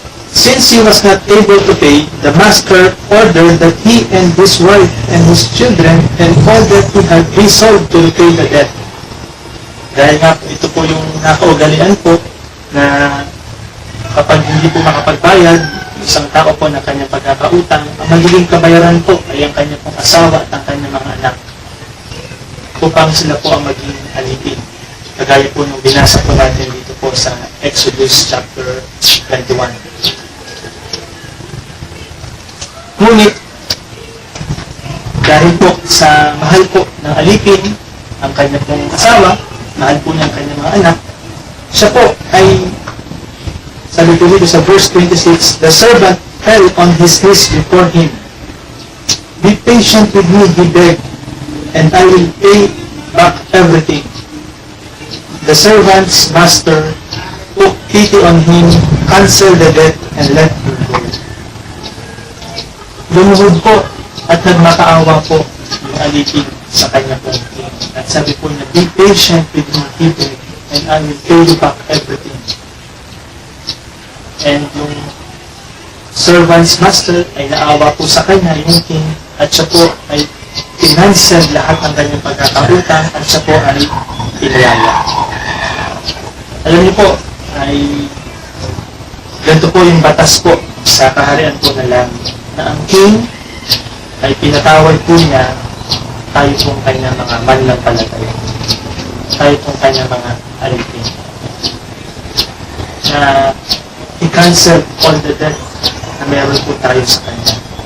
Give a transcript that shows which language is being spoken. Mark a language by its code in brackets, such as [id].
[en] Since he was not able to pay, the master ordered that he and his wife and his children and all that he had be sold to repay the debt. [tl] Dahil nga ito po yung nakaugalian po na kapag hindi po makapagbayad, isang tao po na kanyang pagkakautang, ang magiging kabayaran po ay ang kanyang pong asawa at ang kanyang mga anak upang sila po ang maging alipin. Kagaya po nung binasa po natin dito po sa Exodus chapter 21. Ngunit, dahil po sa mahal po ng alipin ang kanyang pong asawa, mahal po niya ang kanyang mga anak, siya po ay sabi po dito sa verse 26, [en] the servant fell on his knees before him. Be patient with me, he begged, and I will pay back everything. The servant's master took pity on him, canceled the debt, and let him go. [tl] Lumuhod po at nagmakaawa po yung alipin sa kanya pong king. At sabi po niya, [en] be patient with me, he begged, and I will pay you back everything. [tl] And yung servant's master ay naawa po sa kanya, yung king, at siya po ay kinansel lahat ng kanyang pagkakautang at siya po ay pinayaya. Alam niyo po, ay ganito po yung batas po sa kaharian po na langit, na ang king ay pinatawad po niya tayo pong kanyang mga mananampalataya, tayo pong kanyang mga alipin, na i-cancel [en] all the debt [tl] na meron po tayo sa kanya.